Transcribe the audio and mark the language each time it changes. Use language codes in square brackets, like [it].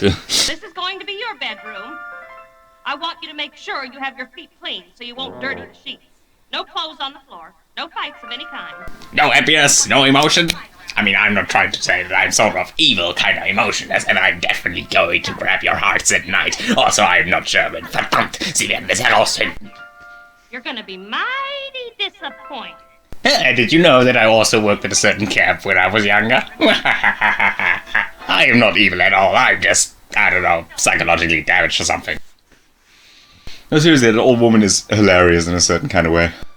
[en] This is going to be your bedroom. I want you to make sure you have your feet clean so you won't dirty the sheets. No clothes on the floor. No fights of any kind. No happiness, no emotion. I mean, I'm not trying to say that I'm sort of evil kind of emotionless, and I'm definitely going to grab your hearts at night. Also, I'm not German. [de] Verdammt, Sie werden es herausfinden. [en] You're gonna be mighty disappointed. Did you know that I also worked at a certain camp when I was younger? I am not evil at all. I'm just, I don't know, psychologically damaged or something. No, seriously, the old woman is hilarious in a certain kind of way.